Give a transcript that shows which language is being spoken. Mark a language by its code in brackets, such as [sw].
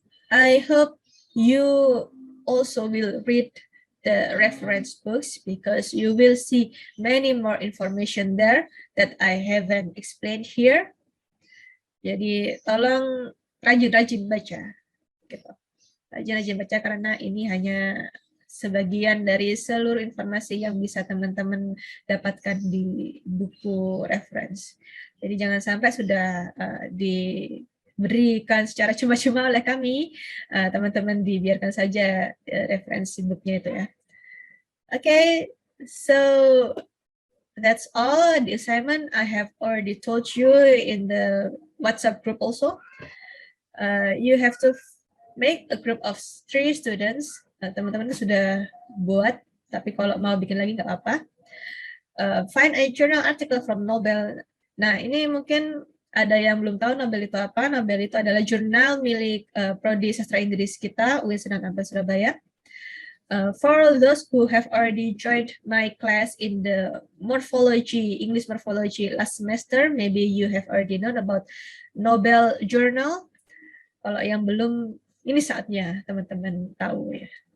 [en] I hope you also will read the reference books because you will see many more information there that I haven't explained here. [id] Jadi tolong rajin-rajin baca gitu. Rajin-rajin baca karena ini hanya sebagian dari seluruh informasi yang bisa teman-teman dapatkan di buku reference. Jadi jangan sampai sudah diberikan secara cuma-cuma oleh kami, teman-teman dibiarkan saja referensi bukunya itu ya. [en] Okay, so that's all the assignment I have already told you in the WhatsApp group also. You have to make a group of 3 students. [id] Teman-teman sudah buat, tapi kalau mau bikin lagi nggak apa-apa. [en] Find a journal article from Nobel [id] Nah, ini mungkin ada yang belum tahu Nobel itu apa. Nobel itu adalah jurnal milik Prodi Sastra Inggris kita, UIN Sunan Ampel Surabaya. [en] For those who have already joined my class in the English morphology last semester, maybe you have already known about Nobel Journal. [id] Kalau yang belum, ini saatnya teman-teman tahu ya.